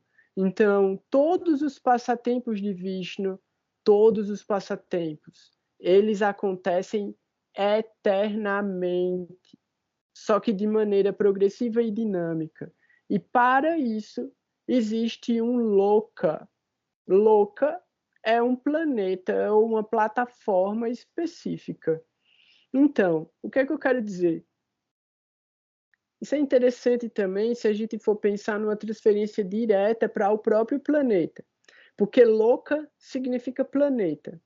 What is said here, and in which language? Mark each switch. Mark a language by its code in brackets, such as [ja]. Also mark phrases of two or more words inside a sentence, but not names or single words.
[pt] Então, todos os passatempos de Vishnu, todos os passatempos, eles acontecem eternamente, só que de maneira progressiva e dinâmica. E para isso, existe um Loka. Loka é um planeta ou uma plataforma específica. Então, o que é que eu quero dizer? Isso é interessante também se a gente for pensar numa transferência direta para o próprio planeta, porque Loka significa planeta.